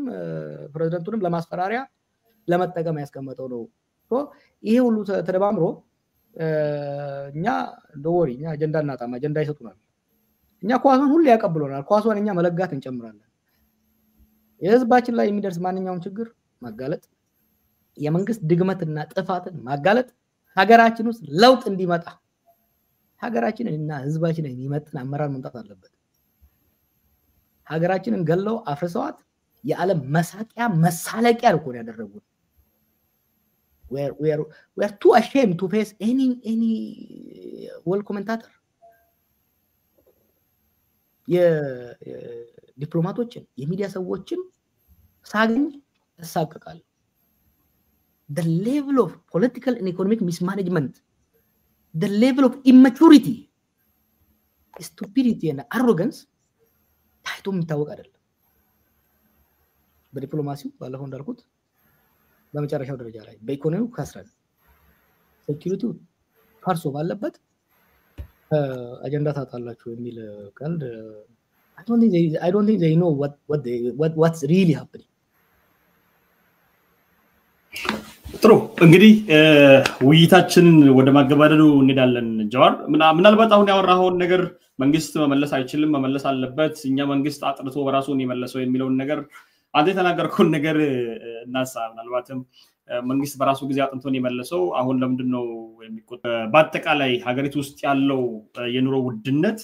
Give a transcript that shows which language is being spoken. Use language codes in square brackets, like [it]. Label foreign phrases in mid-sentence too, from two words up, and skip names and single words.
[am] ፕሬዝዳንቱንም ለማስፈራሪያ ለመጠቀም ያስቀመጠው ነው ይሄ ሁሉ ተደባምሮ እኛ ዶወሪ እኛ አጀንዳ እናጣማ አጀንዳ ይሰጡናል እኛ ኳሱን ሁሉ ያቀብሉናል ኳሱን እኛ መለጋት እንጨምራለን የህዝባችን ላይ የሚደርስ ማንኛውም ችግር ማጋለጥ የመንግስት ድግመትና ጥፋትን ማጋለጥ ሀገራችን ውስጥ ለውጥ እንዲመጣ ሀገራችንና ህዝባችንን የሚመጥን አመራር መምጣት አለበት ሀገራችንን ገለው አፍርሰዋት የዓለም መሳቂያ መሳለቂያ ነው ያደረጉት [en] we are too ashamed to face any world commentator [am] የዲፕሎማቶችን የሚዲያ ሰዎችን ሳገኝ ተሳቀቃል [en] the level of political and economic mismanagement the level of immaturity stupidity and arrogance [am] ታይቶ የሚታወቅ አይደለም በዲፕሎማሲው ባለፈው እንዳልኩት በመጨረሻው ደረጃ ላይ በኢኮኖሚው ከስረን ሴኩሪቲው ፈርሶ ባለበት አጀንዳ ታጣላችሁ የሚል ቀልድ [en] I don't think they know what's really happening [am] ጥሩ እንግዲህ ውይይታችን ወደ ማገባደዱ እንሄዳለን ጃዋር ምናልባት አሁን ያወራውን ነገር መንግስት መመለስ አይችልም መመለስ አለበት እኛ መንግስት አጥርቶ በራሱን ይመለሰው የሚለው ነገር አንተ ተናገርከውን ነገር እናሳ ምናልባትም መንግስት በራሱ ጊዜ አጥንቶን ይመለሰው አሁን ለምንድነው በአጠቃላይ ሀገሪቱ ውስጥ ያለው የኑሮ ውድነት